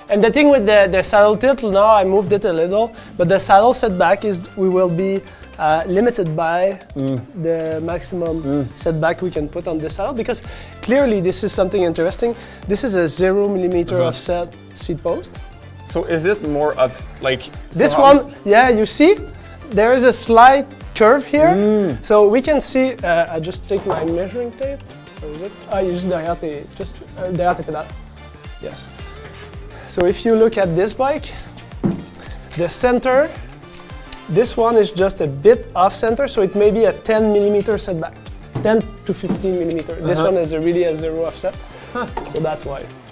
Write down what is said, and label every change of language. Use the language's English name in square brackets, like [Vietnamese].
[English] And the thing with the saddle tilt, now I moved it a little, but the saddle setback is we will be limited by the maximum setback we can put on the saddle, because clearly this is something interesting. This is a 0 millimeter offset seat post. So is it more of like... This one, yeah, you see, there is a slight curve here. So we can see, I just take my measuring tape. Where is it? [French] Juste derrière tes pédales. [English] Yes. So if you look at this bike, the center, this one is just a bit off center, so it may be a 10 millimeter setback, 10 to 15 millimeter. This one is really a 0 offset, so that's why.